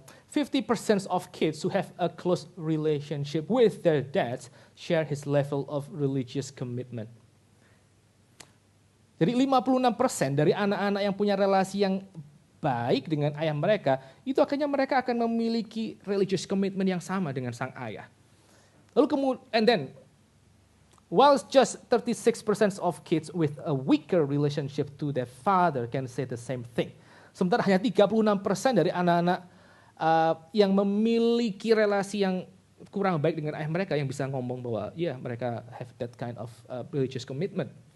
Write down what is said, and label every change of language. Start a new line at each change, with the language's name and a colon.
English: 50% of kids who have a close relationship with their dads share his level of religious commitment.
Indonesian: Jadi 56% dari anak-anak yang punya relasi yang baik dengan ayah mereka, itu akhirnya mereka akan memiliki
English: religious commitment
Indonesian: yang sama dengan sang ayah. Lalu kemudian,
English: while just 36% of kids with a weaker relationship to their father can say the same thing.
Indonesian: Sementara hanya 36% dari anak-anak yang memiliki relasi yang kurang baik dengan ayah mereka yang bisa ngomong bahwa mereka
English: have that kind of religious commitment.